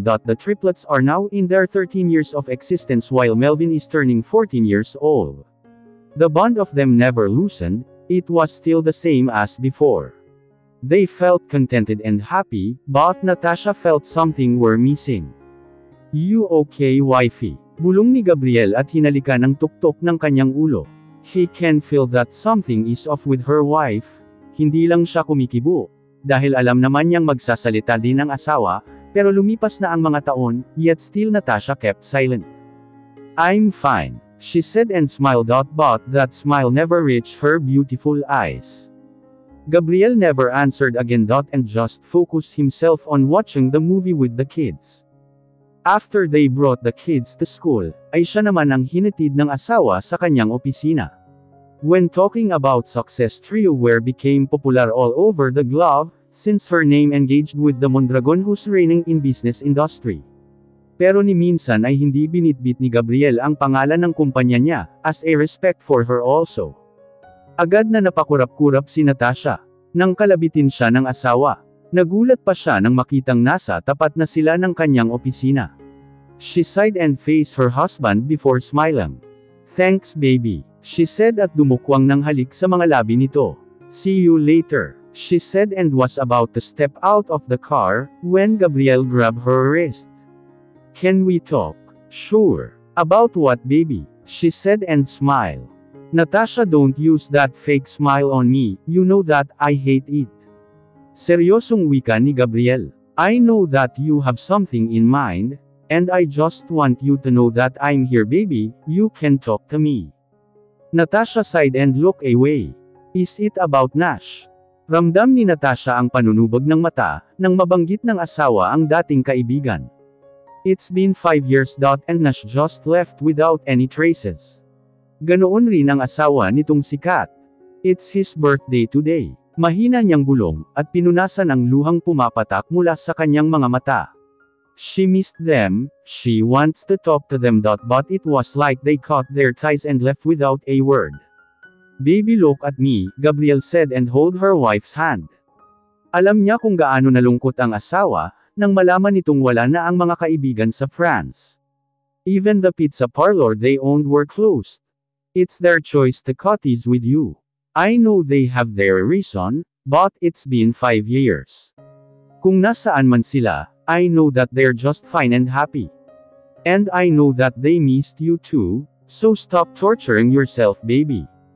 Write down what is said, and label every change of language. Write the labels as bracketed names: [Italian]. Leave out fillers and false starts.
[English] The triplets are now in their 13 years of existence while Melvin is turning 14 years old. The bond of them never loosened, it was still the same as before. They felt contented and happy, but Natasha felt something were missing. You okay, wifey? [Filipino] Bulong ni Gabriel at hinalikan ng tuktok ng kanyang ulo. [English] He can feel that something is off with her wife. [Filipino] Hindi lang siya kumikibo, dahil alam naman niyang magsasalita din ang asawa, pero lumipas na ang mga taon, [English] yet still Natasha kept silent. I'm fine, she said and smiled. But that smile never reached her beautiful eyes. Gabriel never answered again. And just focused himself on watching the movie with the kids. After they brought the kids to school, [Filipino] ay siya naman ang hinatid ng asawa sa kanyang opisina. [English] When talking about success, trio were became popular all over the globe, since her name engaged with the Mondragon who's reigning in business industry. [Filipino] Pero ni minsan ay hindi binitbit ni Gabriel ang pangalan ng kumpanya niya, [English] as a respect for her also. [Filipino] Agad na napakurap-kurap si Natasha. Nang kalabitin siya ng asawa. Nagulat pa siya nang makitang nasa tapat na sila ng kanyang opisina. [English] She sighed and faced her husband before smiling. Thanks baby, she said [Filipino] at dumukwang ng halik sa mga labi nito. [English] See you later, she said and was about to step out of the car, when Gabriel grabbed her wrist. Can we talk? Sure. About what baby? She said and smiled. Natasha, don't use that fake smile on me, you know that I hate it. [Filipino] Seryosong wika ni Gabriel. [English] I know that you have something in mind, and I just want you to know that I'm here baby, you can talk to me. Natasha sighed and looked away. Is it about Nash? [Filipino] Ramdam ni Natasha ang panunubog ng mata, nang mabanggit ng asawa ang dating kaibigan. [English] It's been 5 years. And Nash just left without any traces. [Filipino] Ganoon rin ang asawa nitong si Kat. [English] It's his birthday today. [Filipino] Mahina niyang bulong, at pinunasan ang luhang pumapatak mula sa kanyang mga mata. [English] She missed them, she wants to talk to them. But it was like they caught their ties and left without a word. Baby, look at me, Gabriel said and hold her wife's hand. [Filipino] Alam niya kung gaano nalungkot ang asawa, nang malaman nitong wala na ang mga kaibigan sa France. [English] Even the pizza parlor they owned were closed. It's their choice to cut ties with you. I know they have their reason, but it's been 5 years. [Filipino] Kung nasaan man sila, [English] I know that they're just fine and happy. And I know that they missed you too, so stop torturing yourself baby.